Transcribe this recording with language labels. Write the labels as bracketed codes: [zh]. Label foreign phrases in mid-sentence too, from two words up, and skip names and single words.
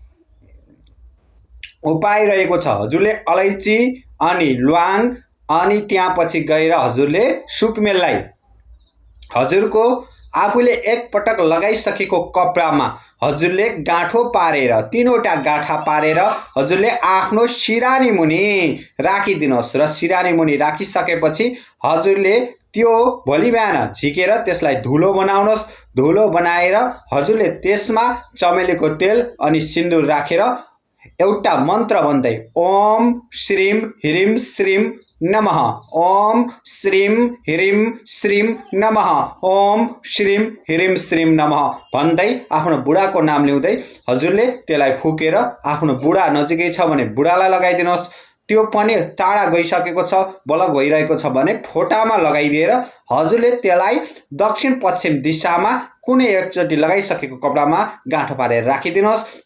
[ne] उपाय रहेको छ, हजुरले अलैची अनि ल्वाङ अनि त्यहाँपछि गएर हजुरले सुकमेललाई हजुरको आफूले एक पटक लगाइसकेको कपडामा हजुरले गाँठो पारेर, तीनवटा गाँठा पारेर हजुरले आफ्नो सिरानी मुनि राखिदिनुहोस् र सिरानी मुनि राखिसकेपछि हजुरले त्यो भोलि बिहान झिकेर त्यसलाई धुलो बनाउनुहोस्। धुलो बनाएर हजुरले त्यसमा चमेलीको तेल अनि सिन्दुर राखेर एउटा मन्त्र भन्दै [sa] ओम श्रीम ह्रीम श्रीम नमः, ओम श्रीम ह्रीम श्रीम नमः, ओम श्रीम ह्रीम श्रीम नमः [ne] भन्दै आफ्नो बुढाको नाम लिउँदै हजुरले त्यसलाई फुकेर आफ्नो बुढा नजिकै छ भने बुढालाई लगाइदिनुहोस्। त्यो पनि टाढा गइसकेको छ, बलक भइरहेको छ भने फोटामा लगाइदिएर हजुरले त्यसलाई दक्षिण पश्चिम दिशामा कुनै एकचोटि लगाइसकेको कपडामा गाँठो पारेर राखिदिनुहोस्।